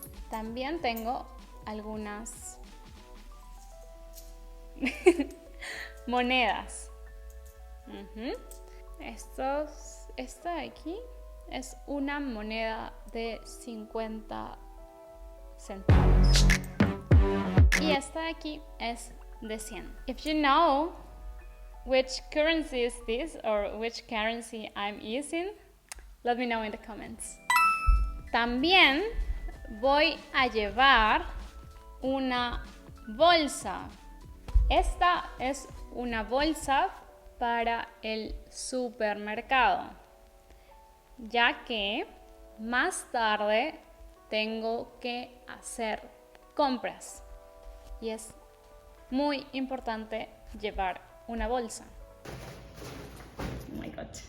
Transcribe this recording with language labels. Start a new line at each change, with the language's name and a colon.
Spanish: También tengo algunas monedas. Esta de aquí es una moneda de 50 centavos. Y esta de aquí es de 100.
English: If you know which currency is this or which currency I'm using, let me know in the comments.
Spanish: También voy a llevar una bolsa. Esta es una bolsa para el supermercado, ya que más tarde tengo que hacer compras y es muy importante llevar una bolsa.
English: Oh my God.